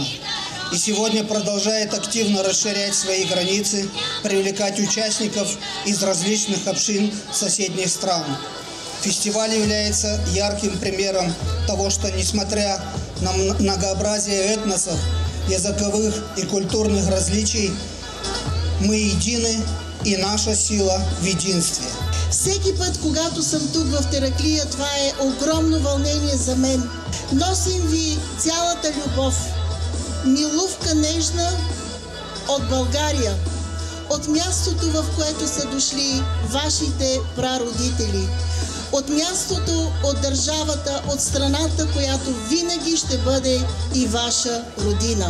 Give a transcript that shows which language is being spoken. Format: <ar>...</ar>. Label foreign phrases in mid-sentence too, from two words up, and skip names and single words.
<ru>И сегодня продолжает активно расширять свои границы, привлекать участников из различных общин соседних стран. Фестиваль является ярким примером того, что, несмотря на многообразие этносов, языковых и культурных различий, мы едины, и наша сила в единстве.</ru> <bg>Всеки път, когато съм тук в Тараклия, това е огромно вълнение за мен. Носим ви цялата любов, милувка нежна от България, от мястото, в което са дошли вашите прародители, от мястото, от държавата, от страната, която винаги ще бъде и ваша родина.</bg>